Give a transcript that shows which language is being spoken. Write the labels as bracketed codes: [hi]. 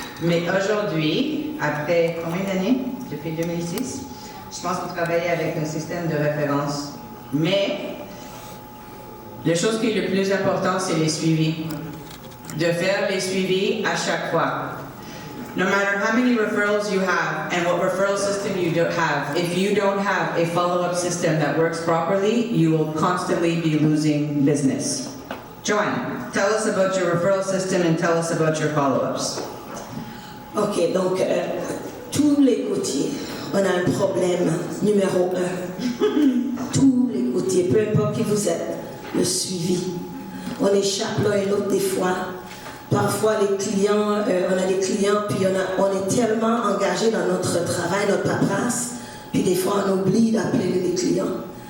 [fr] Mais aujourd'hui, après combien d'années? Depuis 2006, je pense que vous travaillez avec un système de référence. Mais la chose qui est le plus important, c'est les suivis. De faire les suivis à chaque fois. [en] No matter how many referrals you have and what referral system you don't have, if you don't have a follow-up system that works properly, you will constantly be losing business. Joanne, tell us about your referral system and tell us about your follow-ups. [fr] OK, donc tous les côtiers, on a un problème numéro 1. Tous les côtiers, peu importe qui vous êtes, le suivi. On échappe l'un et l'autre des fois. Parfois, les clients, on a des clients, puis on est tellement engagé dans notre travail, notre paperasse, puis des fois on oublie d'appeler les clients.